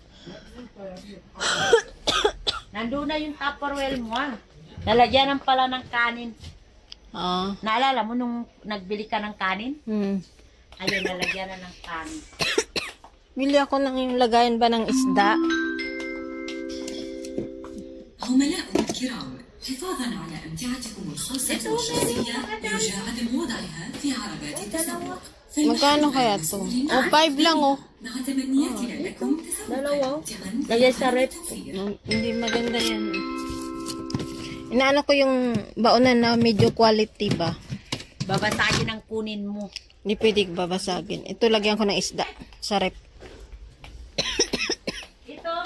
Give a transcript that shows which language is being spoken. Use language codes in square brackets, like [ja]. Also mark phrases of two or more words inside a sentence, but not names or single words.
[tl] Nandun na yung Tupperware mo Nalagyan pala ng kanin. Ah. Naalala mo nung nagbili ka ng kanin? Ayun, nalagyan na ng kanin. Bili ako ng yung lagayan ba ng isda? [ar] عملاء الكرام حفاظا على أمتعتكم الخاصة والشخصية يرجى عدم وضعها في عربات التسوق. [tl] Magkano kaya to? 5 lang oh. [ar] مع تمنياتنا لكم تسوقا [tl] Lagyan sa rep. Hindi maganda yan. Inaano ko yung baonan na medyo quality ba? Babasagin ang kunin mo. Hindi pwede babasagin. Ito lagyan ko ng isda sa rep. Ito, Merio.